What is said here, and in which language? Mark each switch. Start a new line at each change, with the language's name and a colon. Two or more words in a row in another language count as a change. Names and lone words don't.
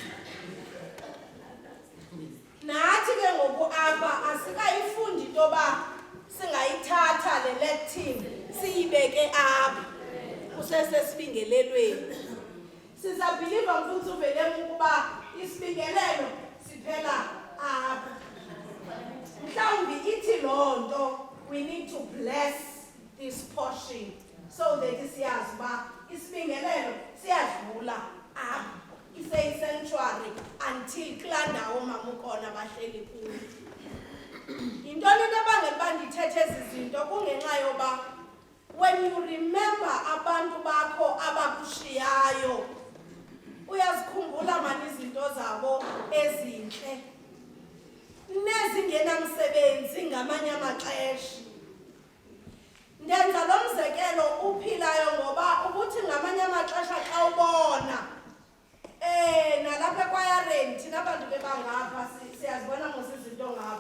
Xhosa: Nathi ke ngoku apha asikayifundi intoba singayithatha le lectine siyibeke apha kusesesibingelelweni. Sizabhiliva mfundisi uveleng ukuba isibingelelo siphela apha. Mhlawumbi ithi loo nto
English: we need to bless this portion so that
Xhosa: siyazi uba isibingelelo siyadlula apha, ise-sanctuary until kulaa ndawo mamukona bahleli kuyo. Yintoni into ebangela uba ndithethe ezi zinto? Kungenxa yoba
English: when you remember
Xhosa: abantu bakho abakushiyayo, uyazikhumbula mani izinto zabo ezintle nezingenamsebenzi ngamanye amaxesha. Ndenza lo mzekelo uphilayo ngoba ukuthi ngamanye amaxesha xa ubona nalapha ekwayareni, thina bantu bebangapha siyazibona mos izinto ngapha.